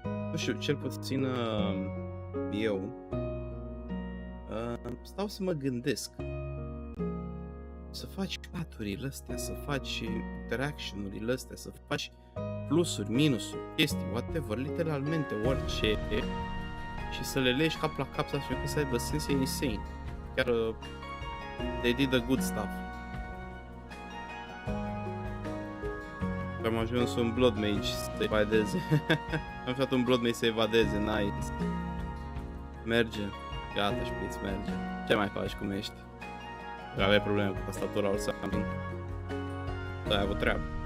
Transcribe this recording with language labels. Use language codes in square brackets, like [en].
[ro] Nu știu, cel puțin eu stau să mă gândesc. Să faci paturile astea, să faci interaction-urile astea, să faci plusuri, minusuri, chestii, whatever, literalmente orice, și să le legi cap la cap, așa că să aibă sens, e insane. [en] Chiar they did the good stuff. [ro] Am ajuns un Blood Mage să evadeze. Am făcut un Blood Mage să evadeze, nice. Merge. Gata, șpiț, merge. Ce mai faci, cum ești? Aveai probleme cu tastatura [en] or something. [ro] Da, ai avut treabă.